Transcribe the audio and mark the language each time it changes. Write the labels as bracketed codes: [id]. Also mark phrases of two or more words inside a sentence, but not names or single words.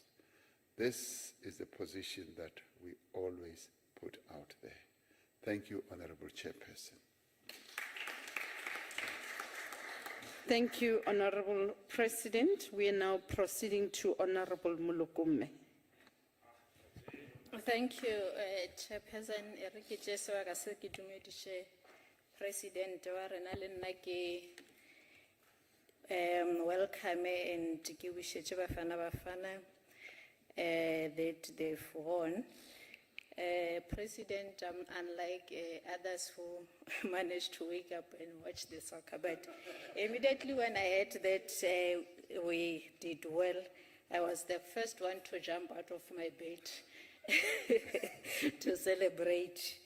[en] This is the position that we always put out there. Thank you, Honorable Chairperson. Thank you, Honorable President. We are now proceeding to Honorable Mulukume. Thank you, Chairperson. [nso] Eriki Jesu wa ka se ke dumedishe President wa rena le nna ke [en] welcome and [nso] ke wishetše Bafana [en] that they've won. President, unlike others who managed to wake up and watch the soccer, but immediately when I heard that we did well, I was the first one to jump out of my bed to celebrate.